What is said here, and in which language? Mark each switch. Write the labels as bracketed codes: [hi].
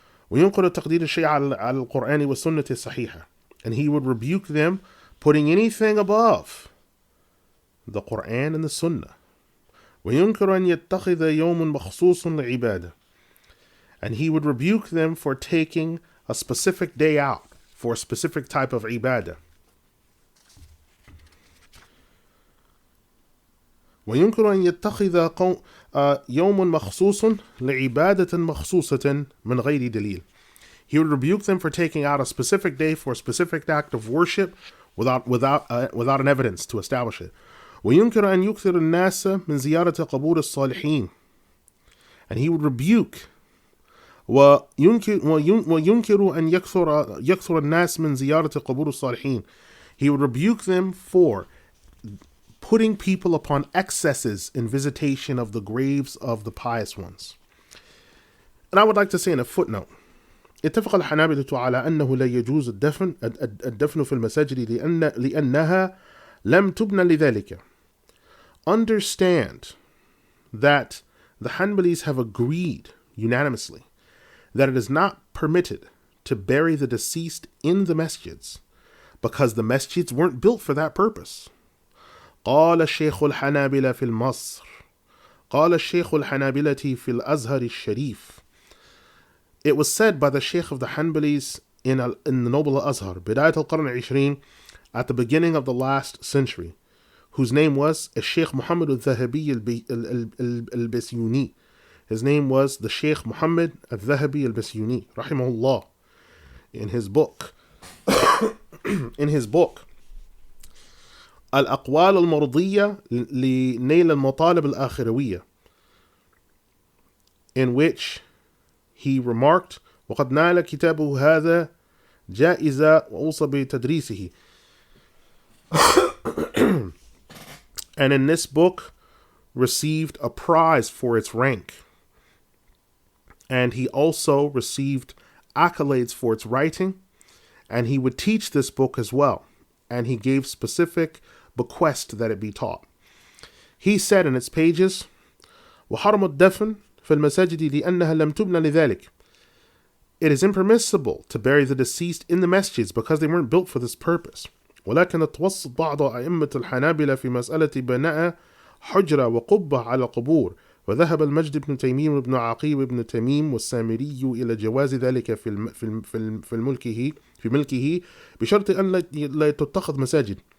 [ar] وينكر تقدير الشيء على القرآن والسنة الصحيحة. [en] And he would rebuke them putting anything above the Quran and the Sunnah. [ar] وينكر أن يتخذ يوم مخصوص لعبادة. [en] And he would rebuke them for taking a specific day out for a specific type of ibadah. [ar] وينكر أن يتخذ يوم مخصوص لعبادة مخصوصة من غير دليل. [en] He would rebuke them for taking out a specific day for a specific act of worship without an evidence to establish it. [ar] وينكر أن يكثر الناس من زيارة قبور الصالحين. [en] And he would rebuke [ar] وينكر أن يكثر الناس من زيارة قبور الصالحين. [en] He would rebuke them for putting people upon excesses in visitation of the graves of the pious ones. And I would like to say in a footnote, [ar] اتفق الحنابلة على أنه لا يجوز الدفن في المساجد لأنها لم تبنى لذلك. [en] Understand that the Hanbalis have agreed unanimously that it is not permitted to bury the deceased in the masjids because the masjids weren't built for that purpose. [ar] قال الشيخ الحنابلة في مصر قال الشيخ الحنابلة في الأزهر الشريف. [en] It was said by the Sheikh of the Hanbalis in the Noble Azhar, [ar] بداية القرن العشرين, [en] at the beginning of the last century, whose name was Sheikh Muhammad al-Dhahabi al-Basyuni. His name was the Sheikh Muhammad al-Dhahabi al-Basyuni, rahimahullah, in his book. in his book, [ar] الأقوال المرضية لنيل المطالب الآخروية, [en] in which he remarked, [ar] وقد نال كتابه هذا جائزة وأوصى بتدريسه. [en] And in this book received a prize for its rank. And he also received accolades for its writing. And he would teach this book as well. And he gave specific bequest that it be taught. He said in its pages, [ar] وحرم الدفن في المساجد لأنها لم تبنى لذلك. [en] It is impermissible to bury the deceased in the masjids because they weren't built for this purpose. [ar] ولكن توسط بعض أئمة الحنابلة في مسألة بناء حجرة وقبة على قبور، وذهب المجد بن تيمية وابن عقيل وابن تميم والسامري إلى جواز ذلك في ملكه بشرط أن لا تتخذ مساجد.